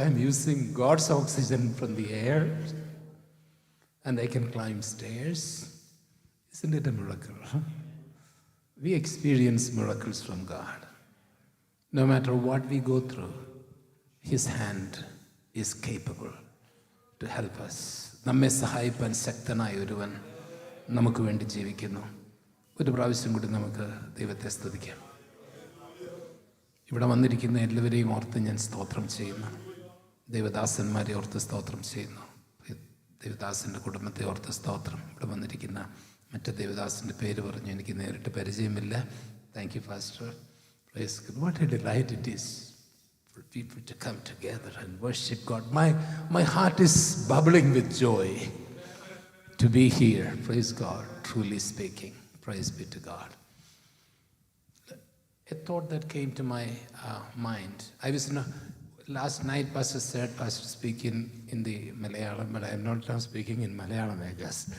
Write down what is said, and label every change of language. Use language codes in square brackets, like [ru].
[en] I'm using God's oxygen from the air. And I can climb stairs. Isn't it a miracle? We experience miracles from God. No matter what we go through, His hand is capable to help us. [ml] നമ്മെ സഹായിപ്പാൻ ശക്തനായ ഒരുവൻ നമുക്ക് വേണ്ടി ജീവിക്കുന്നു. ഒരു പ്രാവശ്യം കൂടി നമുക്ക് ദൈവത്തെ സ്തുതിക്കാം. ഇവിടെ വന്നിരിക്കുന്ന എല്ലാവരെയും ഓർത്ത് ഞാൻ സ്തോത്രം ചെയ്യുന്നു. ദൈവദാസന്മാരെ ഓർത്ത് സ്തോത്രം ചെയ്യുന്നു. ദൈവദാസൻ്റെ കുടുംബത്തെ ഓർത്ത് സ്തോത്രം. ഇവിടെ വന്നിരിക്കുന്ന മറ്റു ദൈവദാസൻ്റെ പേര് പറഞ്ഞു എനിക്ക് നേരിട്ട് പരിചയമില്ല. [en] Thank you pastor. Praise God. What a delight it is for people to come together and worship God. My heart is bubbling with joy to be here. Praise God. Truly speaking. Praise be to God. A thought that came to my mind. Last night Pastor said, Pastor speaking in the Malayalam, but I am not now speaking in Malayalam, I guess.